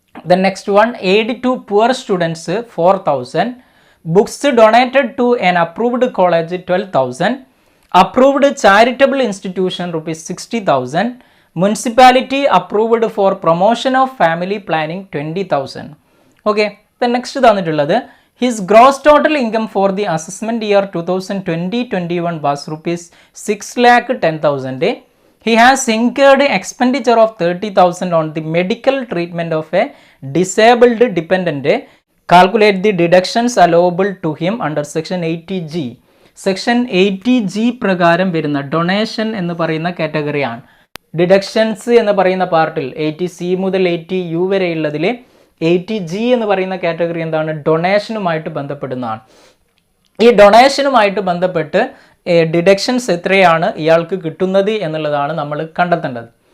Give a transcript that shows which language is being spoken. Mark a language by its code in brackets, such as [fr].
[en] The next one aid to poor students 4,000, books donated to an approved college 12,000, approved charitable institution ₹60,000, municipality approved for promotion of family planning 20,000. Okay, the next [ml] തന്നിട്ടുള്ളത് [en] his gross total income for the assessment year 2020-21 was ₹6,10,000. He has incurred expenditure of 30,000 on the medical treatment of a disabled dependent. Calculate the deductions allowable to him under section 80G. [ml] Section 80G പ്രകാരം വരുന്ന donation എന്ന് പറയുന്ന കാറ്റഗറിയാണ്. Deductions എന്ന് പറയുന്ന പാർട്ടിൽ 80C മുതൽ 80U വരെയുള്ളതിൽ 80G എന്ന് പറയുന്ന കാറ്റഗറി എന്താണ്? ഡൊണേഷനുമായിട്ട് ബന്ധപ്പെടുന്നതാണ്. ഈ ഡൊണേഷനുമായിട്ട് ബന്ധപ്പെട്ട് ഡിഡക്ഷൻസ് എത്രയാണ് ഇയാൾക്ക് കിട്ടുന്നത് എന്നുള്ളതാണ് നമ്മൾ കണ്ടെത്തേണ്ടത്.